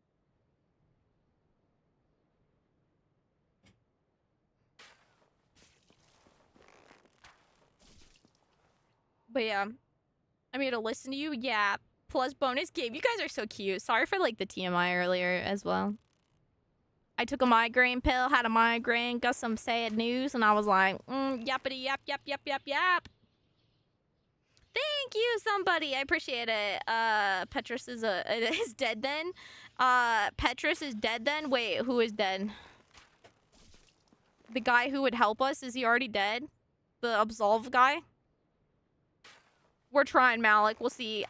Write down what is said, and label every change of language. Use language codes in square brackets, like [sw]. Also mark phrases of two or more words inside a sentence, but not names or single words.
[en] But yeah. I'm here to listen to you. Yeah. Plus bonus game. You guys are so cute. Sorry for like the TMI earlier as well. I took a migraine pill, had a migraine, got some sad news, and I was like, yappity yap yap yap yap yap. Thank you, somebody. I appreciate it. Petrus is dead then. Petrus is dead then. Wait, who is dead? The guy who would help us, is he already dead? The absolve guy? We're trying, Malik. We'll see.